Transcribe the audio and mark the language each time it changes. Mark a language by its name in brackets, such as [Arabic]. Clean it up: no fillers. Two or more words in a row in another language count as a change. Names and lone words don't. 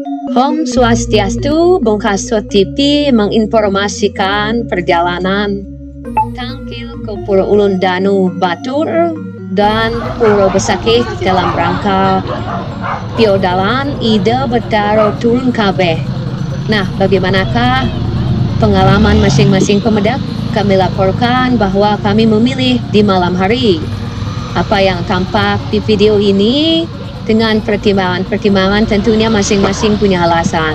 [Sanskrit] Om Swastiastu, [Indonesian] Bongkaso TV menginformasikan perjalanan Tangkil ke Pura Ulun Danu Batur dan Pura Besakih dalam rangka Piodalan Ida Betaro Turun Kabeh. Nah, bagaimanakah pengalaman masing-masing pemedak? Kami laporkan bahwa kami memilih di malam hari. Apa yang tampak di video ini dengan pertimbangan-pertimbangan tentunya masing-masing punya alasan.